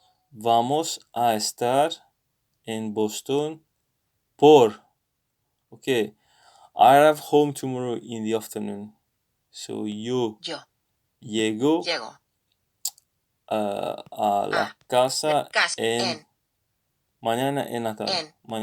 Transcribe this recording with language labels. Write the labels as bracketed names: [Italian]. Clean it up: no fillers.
[Spanish] Vamos a estar en Boston por. [English] Okay. I arrive home tomorrow in the afternoon. [Spanish] So, yo llego a la casa en mañana en la tarde.